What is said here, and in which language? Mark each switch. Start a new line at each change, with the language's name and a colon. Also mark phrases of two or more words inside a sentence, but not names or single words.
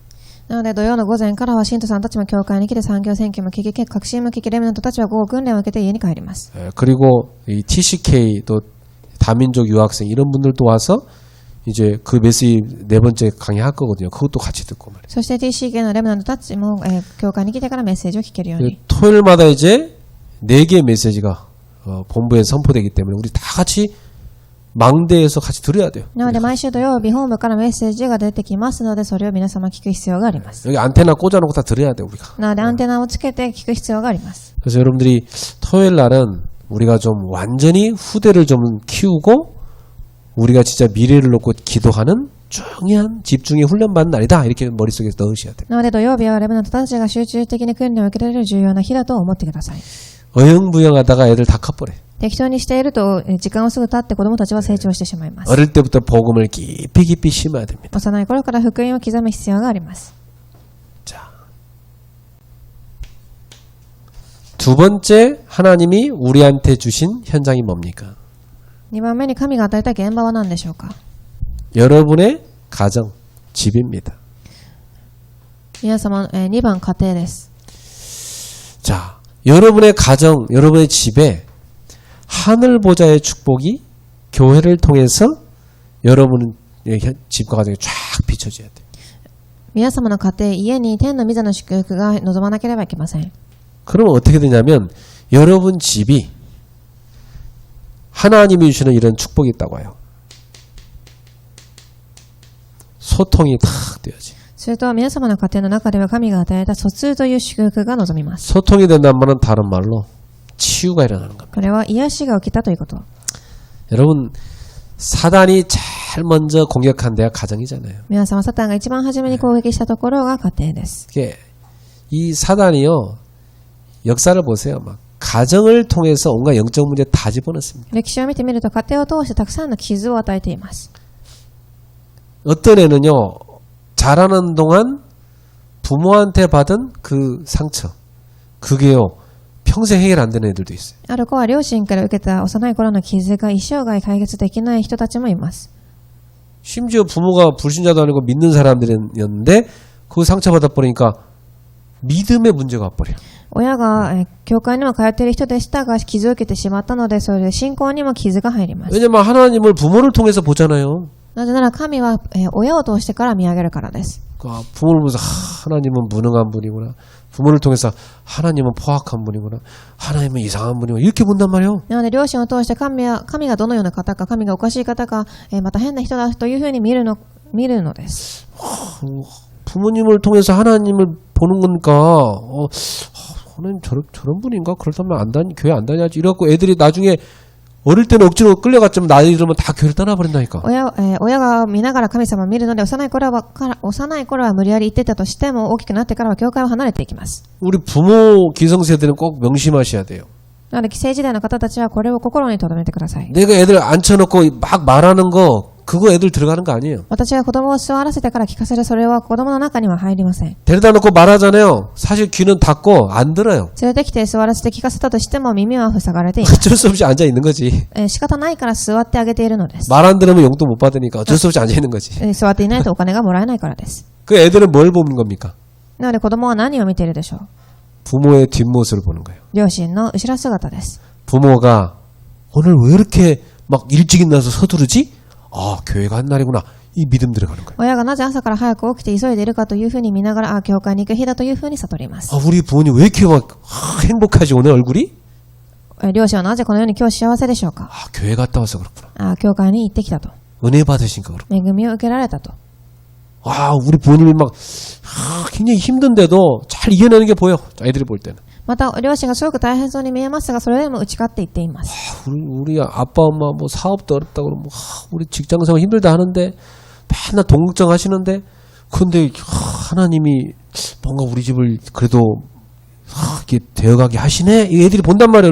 Japanese: なので土曜の午前からは信徒さんたちも教会に来て産業選挙も聞き革新も聞きレムナントたちは午後訓練を受けて家に帰ります。
Korean: 그리고 이 TCK 또 다민족 유학생 이런 분들도 와서 이제 그 메시지 네 번째 강의 할 거거든요. 그것도 같이 듣고 말이에요.
Japanese: そして TCK のレムナントたちも教会に来てからメッセージを聞けるように。
Korean: 토요일마다 이제 4개의 메시지가 본부에 선포되기 때문에 우리 다 같이 망대에서 같이 들어야 돼요.
Japanese: なので毎週土曜日本部からメッセージが出てきますのでそれを皆様聞く必要があります。
Korean: 여기 안테나 꽂아놓고 다 들어야 돼 우리가.
Japanese: なのでアンテナをつけて聞く必要があります。
Korean: 그래서 여러분들이 토요일 날은 우리가 좀 완전히 후대를 좀 키우고 우리가 진짜 미래를 놓고 기도하는 중요한 집중의 훈련받는 날이다 이렇게 머릿속에 넣으셔야 돼요.
Japanese: なので土曜日はレムナントたちが集中的に訓練を受けられる重要な日だと思ってください。
Korean: 어영부영하다가 애들 다 커버려.
Japanese: 適当にしていると時間をすぐ経って子供たちは成長してしまいます。
Korean: 어릴 때부터 복음을 깊이 심어야 됩니다.
Japanese: 幼い頃から福音を刻む必要があります。
Korean: 자, 두 번째 하나님이 우리한테 주신 현장이 뭡니까?
Japanese: 2 番目に神が与えた現場は何でしょうか。
Korean: 여러분의 가정, 집입니다.
Japanese: 皆様、2番家庭です。
Korean: 자, 여러분의 가정, 여러분의 집에 하늘 보좌의 축복이 교회를 통해서 여러분 집과 가정에 쫙 비춰져야 돼요.
Japanese: 皆様の家庭、家に天の御座の祝福が望まなければいけません。
Korean: 그러면 어떻게 되냐면 여러분 집이 하나님이 주시는 이런 축복이 있다고 해요. 소통이 탁 되어지.
Japanese: すると皆様の家庭の中では神が与えた疎通という祝福が望みます。
Korean: 소통이 된다는 말은 다른 말로 치유가 일어나는 겁니다.
Japanese: これは癒しが起きたということ。
Korean: 여러분 사단이 제일 먼저 공격한 데가 가정이잖아요.
Japanese: 皆様、サタンが一番初めに攻撃したところが家庭です。
Korean: 이게 이 사단이요 역사를 보세요. 막 가정을 통해서 온갖 영적 문제 다 집어넣습니다.
Japanese: 歴史を見てみると家庭を通してたくさんの傷を与えています。
Korean: 어떤 애는요, 자라는 동안 부모한테 받은 그 상처, 그게요, 평생 해결 안 되는 애들도 있어요.
Japanese: ある子は両親から受けた幼い頃の傷が一生涯解決できない人たちもいます。
Korean: 심지어 부모가 불신자도 아니고 믿는 사람들이었는데 그 상처받아 버리니까 믿음의 문제가 와버려요.
Japanese: 親が教会にも通っている人でしたが傷を受けてしまったので、それで信仰にも傷が入ります。
Korean: 왜냐면 하나님을 부모를 통해서 보잖아요.
Japanese: なぜなら神は親を通してから見上げるからです。
Korean: 부모를 보면서 하나님은 무능한 분이구나. 부모를 통해서 하나님은 포악한 분이구나. 하나님은 이상한 분이구나. 이렇게 본단 말이에요.
Japanese: なので両親を通して神がどのような方か、神がおかしい方か、また変な人だというふうに見るのです。
Korean: 부모님을 통해서 하나님을 보는 거니까 하나님 저런 분인가? 그렇다면 교회 안 다녀야지. 이래갖고 애들이 나중에 어릴 때는 억지로 끌려갔지만 나이 들으면 다 교회를 떠나버린다니까.
Japanese: 親が見ながら神様を見るので幼い頃は無理やり行ってたとしても大きくなってからは教会を離れていきます。
Korean: 우리 부모 기성세대는 꼭 명심하셔야 돼요.
Japanese: なので既成時代の方たちはこれを心に留めてください。
Korean: 내가 애들 앉혀놓고 막 말하는 거 그거 애들 들어가는 거 아니에요.
Japanese: 私は子供を座らせてから聞かせる、それは子供の中には入りません。
Korean: 데려다 놓고 말하잖아요. 사실 귀는 닫고 안 들어요.
Japanese: 連れてきて座らせて聞かせたとしても耳は塞がれています。
Korean: 어쩔 수 없이 앉아 있는 거지.
Japanese: 仕方ないから座ってあげているのです。
Korean: 말 안 들으면 용돈 못 받으니까 어쩔 수 없이 앉아 있는 거지.
Japanese: 座っていないとお金がもらえないからです。
Korean: 그 애들은 뭘 보는 겁니까?
Japanese: なので子供は何を見ているでしょう。
Korean: 부모의 뒷모습을 보는 거예요.
Japanese: 両親の後ろ姿です。
Korean: 부모가 오늘 왜 이렇게 막 일찍 일어나서 서두르지? 아, 교회가 한 날이구나. 이 믿음 들어가는 거예요.
Japanese: 親がなぜ朝から早く起きて急いでいるかというふうに見ながら、教会に行く日だというふうに悟ります。
Korean: 아, 우리 부모님 왜 이렇게 막 행복하지 오늘 얼굴이?
Japanese: 両親はなぜこのように今日幸せでしょうか。
Korean: 아, 교회 갔다 와서 그렇구나.
Japanese: 教会に行ってきたと。
Korean: 은혜 받으시니까 그렇구나.
Japanese: 恵みを受けられたと。
Korean: 와, 우리 부모님이 막 굉장히 힘든데도 잘 이겨내는 게 보여. 애들이 볼 때는.
Japanese: また両親がすごく大変そうに見えますが、それでも打ち勝っていっています。
Korean: 우리 아빠 엄마 뭐 사업도 어렵다 그러면 우리 직장생활 힘들다 하는데 맨날 돈 걱정하시는데 근데 하나님이 뭔가 우리 집을 그래도 이렇게 되어가게 하시네. 이 애들이 본단 말이에요.